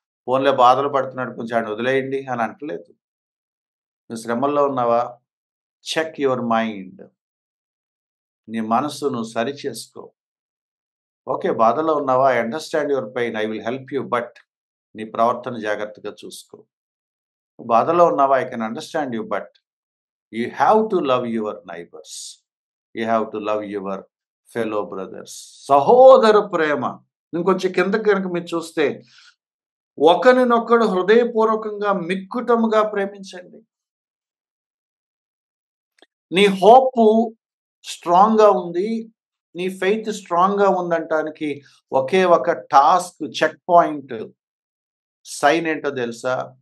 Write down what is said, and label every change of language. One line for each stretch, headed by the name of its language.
Telugu: పోన్లే బాధలు పడుతున్నాడు, కొంచెం ఆడిని వదిలేయండి అని అంటలేదు. నువ్వు శ్రమల్లో ఉన్నావా?
English: Check your mind.
Telugu: నీ మనస్సు నువ్వు సరిచేసుకో. ఓకే, బాధలో ఉన్నావా?
English: I understand your pain, I will help you, but
Telugu: నీ ప్రవర్తన జాగ్రత్తగా చూసుకో. బాధలో ఉన్నావా?
English: I can understand you, but you have to love your neighbors. You have to love your fellow brothers.
Telugu: సహోదర ప్రేమ. ఇంకొంచెం కిందకి కనుక మీరు చూస్తే, ఒకరినొకడు హృదయపూర్వకంగా మిక్కుటముగా ప్రేమించండి. నీ హోపు స్ట్రాంగ్‌గా ఉంది. నీ ఫెయిత్ స్ట్రాంగ్‌గా ఉందంటానికి ఒకే ఒక టాస్క్ చెక్ పాయింట్ సైన్ ఏంటో తెలుసా?